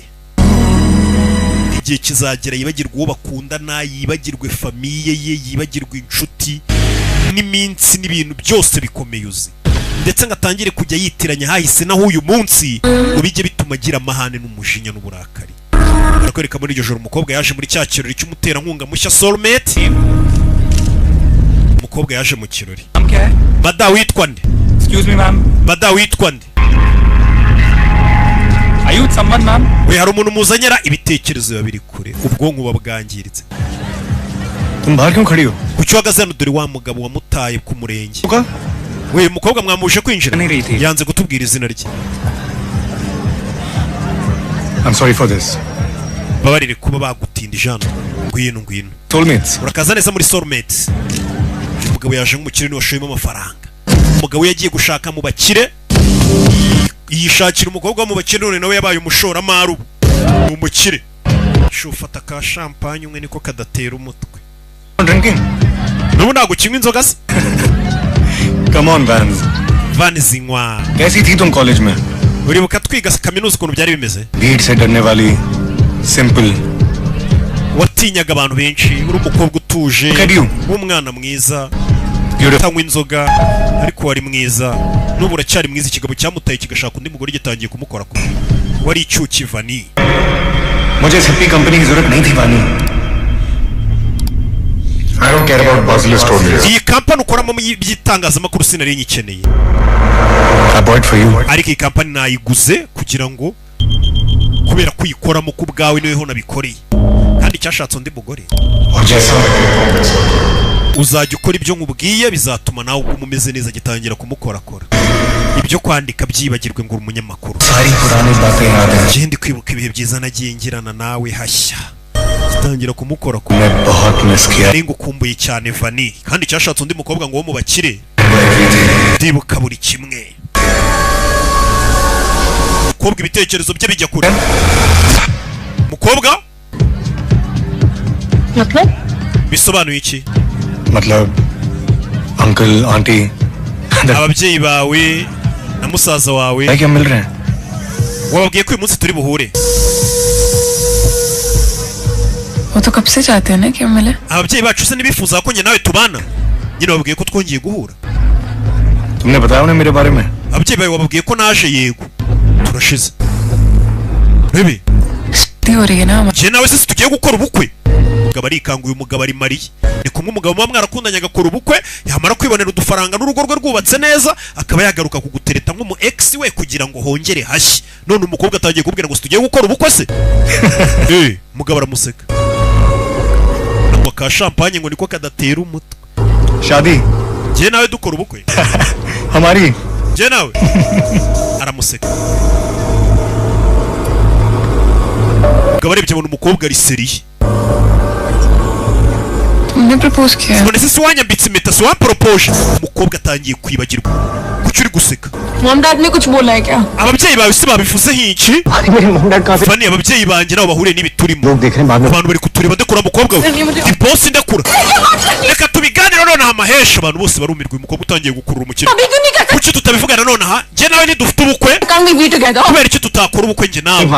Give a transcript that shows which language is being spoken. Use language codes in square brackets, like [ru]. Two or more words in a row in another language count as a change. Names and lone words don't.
[rw] igihe kizagera yibagirwa uwo bakundana yibagirwe famiye ye yibagirwe inshuti n'iminsi n'ibintu byose bikomeye uzi ndetse ngatangire kujya yitiranya hahise naho uyu munsi ngo bijye bituma agira amahane n'umujinya n'uburakari barakwereka muri iryo joro umukobwa yaje muri cya kirori cy'umuterankunga mushya Soulmate umukobwa yaje mu kirori bada witwa nde [en] Excuse me ma'am. [rw] bada witwa nde [en] Are you with someone ma'am? [rw] we hari umuntu muzanyera ibitekerezo babiri kure ubwonko buba bwangiritse [hi] तुम बाहर क्यों खड़ी हो? [rw] kuki uhagaze hano dore wa mugabo wamutaye ku murenge we mukobwa mwamuje kwinjira yanze gutubwira izina rye [en] I'm sorry for this. [rw] babarire kuba bagutindije hano ngwino Soulmates. urakaza neza muri Soulmates umugabo yaje nk'umukire washoyemo amafaranga umugabo yagiye gushaka mu bakire yishakira umukobwa mu bakire none nawe yabaye umushoramari mu mukire shufata ka champagne umwe niko kadatera umutwe Drinking? nubu ntago kinywa inzoga se [en] Come on Vance. [rw] Vane zinywa [hi] कैसी थी तुम कॉलेज में? [rw] uribuka twiga kaminuza ukuntu byari bimeze [hi] भीड़ से डरने वाली, simple. [rw] watinyaga abantu benshi uri umukobwa utuje w'umwana mwiza utanywa inzoga ariko wari mwiza n'ubu uracyari mwiza. Ikigabo cyamutaye kigashaka undi mugore gitangiye kumukora ku wari icyuki Vani. [hi] मुझे हिप्पी कंपनी की जरूरत नहीं थी वानी. [en] I don't care about Basil Stories. [rw] iyi kampani ukoramo by'itangazamakuru sinari nyikeneye. [en] I bought for you. [rw] ariko iyi kampani nayiguze kugira ngo kubera kuyikoramo ku bwawe niwe ho nabikoreye kandi cyashatse undi mugore. uzajya ukora ibyo nkubwiye bizatuma nawe uguma umeze neza gitangira kumukorakora. ibyo kwandika byibagirwe ngo umunyamakuru. Ndi kwibuka ibihe byiza nagiye ngirana nawe hashya. Gitangira kumukorakora. Nari ngukumbuye cyane Vani kandi cyashatse undi mukobwa ngo wo mu bakire. Ndibuka buri kimwe. Mukobwa ibitekerezo bye bijya kure. Mukobwa? [hi] मतलब? [rw] Bisobanuye iki? [hi] मतलब [en] uncle aunty [rw] ababyeyi bawe na musaza wawe [hi] क्या मिल रहे हैं? [rw] wababwiye ko uyu munsi turi buhure. [hi] वो तो कब से चाहते हैं ना कि हम मिले? [rw] ababyeyi bacu se nibifuza ko njye nawe tubana. nyine babwiye ko twongeye guhura. [hi] तुमने बताया उन्हें मेरे बारे में? [rw] ababyeyi bawe wababwiye ko naje yego. turashize. Bibi. [hi] हो रही है ना [rw] njye nawe se tugiye gukora ubukwe. umugabo arikanguye umugabo ari Mariya. ni kumwe umugabo muba mwarakundanye agakora ubukwe yamara kwibonera udufaranga n'urugo rwe rwubatse neza akaba yagaruka kugutereta nk'umu ex we kugira ngo hongere hashye. none umukobwa atagiye kubwira ngo tugiye gukora ubukwe se. umugabo aramuseka. ngo ka champagne ngo niko kadatera umutwe. [hi] शादी [rw] njye nawe dukora ubukwe. [hi] हमारी [rw] njye nawe aramuseka. umugabo arebye abona umukobwa ari seriye. [hi] तुमने प्रपोज किया? [rw] none se wanyambitse impeta se wampropose. umukobwa atangiye kwibagirwa kuki uri guseka. [en] mom dad [hi] ने कुछ बोला है क्या? [rw] ababyeyi bawe se babivuze nk'iki? Vani ababyeyi banjye nabo bahuriye n'ibiturimo. abantu bari kutureba ndekura umukobwa we. ndi boss ndekura. reka tubiganire none aha mahesha. abantu bose barumirwa uyu mukobwa utangiye gukurura umukino. kuki tutabivugana none aha? njye nawe ntidufite ubukwe. kubera iki tutakora ubukwe njye nawe?